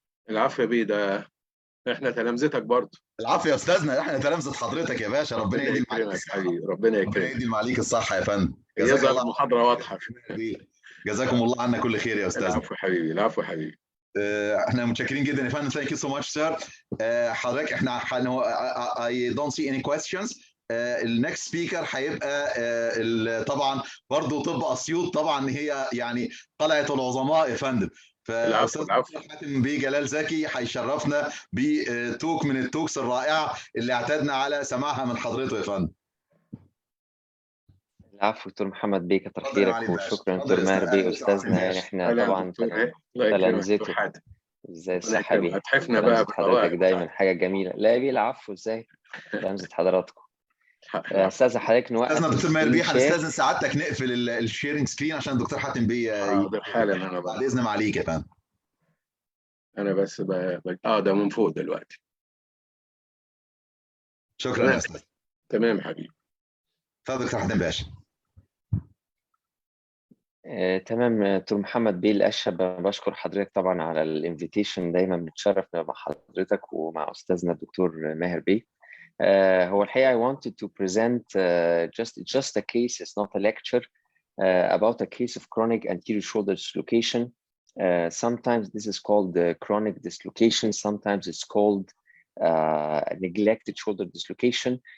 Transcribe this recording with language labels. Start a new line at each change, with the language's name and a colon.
Arabic: العفو يا بيه، ده احنا تلامذتك برضه. العفو يا استاذنا، احنا تلامذه حضرتك يا باشا. ربنا يديم عليك الصحه. ربنا يكرمك. ربنا يديم عليك الصحه يا فندم. جزاك الله. المحاضره واضحه. جزاكم الله عنا كل خير يا استاذنا. العفو حبيبي، العفو حبيبي. احنا متشكرين جدا يا فندم.
English: Thank you so much sir.
Arabic: حضرتك احنا
English: I don't see any questions.
Arabic: النكست سبيكر هيبقى طبعا برضه طب اسيوط، طبعا هي يعني قلعه العظماء يا فندم. فاستاذ حاتم بيه جلال زكي هيشرفنا بتوك من التوكس الرائعه اللي اعتدنا على سماعها من حضرته يا فندم. العفو دكتور محمد بيه، كتر خيرك وشكرا دكتور ماهر بيه استاذنا. يعني احنا طبعا تلامذته. ازاي الصحه بيه؟ هتحفنا بقى حضرتك دايما حاجه جميله. لا بيه العفو، ازاي تلامذه حضراتكم. استاذ حضرتك نوقف. استاذنا دكتور ماهر بيه هنستاذن سعادتك نقفل الشيرنج سكرين عشان الدكتور حاتم بيه حالا. انا بعد اذن معاليك يا فندم. انا بس ده من فوق دلوقتي. شكرا يا استاذ. تمام حبيبي. اتفضل دكتور حاتم باشا. تمام دكتور محمد بيه الاشهب، بشكر حضرتك طبعا على الانفيتيشن. دايما بنتشرف مع حضرتك ومع استاذنا الدكتور ماهر بيه. هو الحقيقة
English: I wanted to present just a case, it's not a lecture, about a case of chronic anterior shoulder dislocation. Sometimes this is called chronic dislocation, sometimes it's called neglected shoulder dislocation.